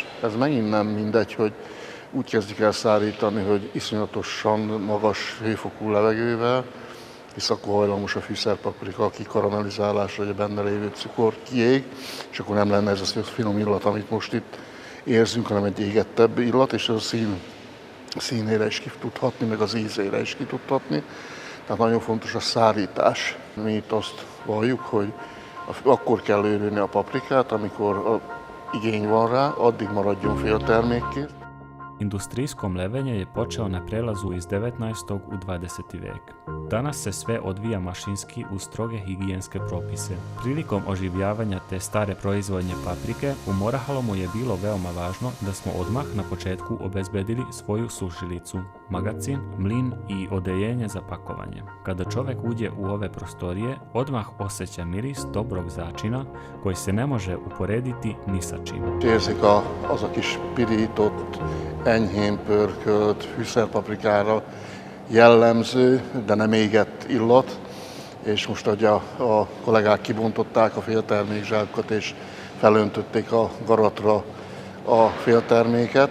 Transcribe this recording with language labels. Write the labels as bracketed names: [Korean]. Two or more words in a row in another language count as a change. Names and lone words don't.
[Hungarian] Ez megint nem mindegy, hogy úgy kezdik el szárítani, hogy iszonyatosan magas hőfokú levegővel, hisz akkor hajlamos a fűszerpaprika a kikaramellizálásra, hogy a benne lévő cukor kiég, és akkor nem lenne ez a finom illat, amit most itt érzünk, hanem egy égettebb illat, és ez a színére is ki tud hatni, meg az ízére is ki tud hatni. Tehát nagyon fontos a szárítás. Mi itt azt valljuk, hogy akkor kell őrülni a paprikát, amikor igény van rá, addig maradjon féltermékként. [Serbian] Industrijsko mlevenje je počeo na prelazu iz 19. u 20. vek. Danas se sve odvija mašinski uz stroge higijenske propise. Prilikom oživljavanja te stare proizvodnje paprike, u Morahalomu je bilo veoma važno da smo odmah na početku obezbedili svoju sušilicu, magacin, mlin i odeljenje za pakovanje. Kada čovek uđe u ove prostorije, odmah osjeća miris dobrog začina koji se ne može uporediti ni sa čim. [Hungarian] Érzik az a kis pirított, enyhén pörkölt, fűszerpaprikára jellemző, de nem égett illat, és most ugye a kollégák kibontották a féltermékzsákokat és felöntötték a garatra a félterméket.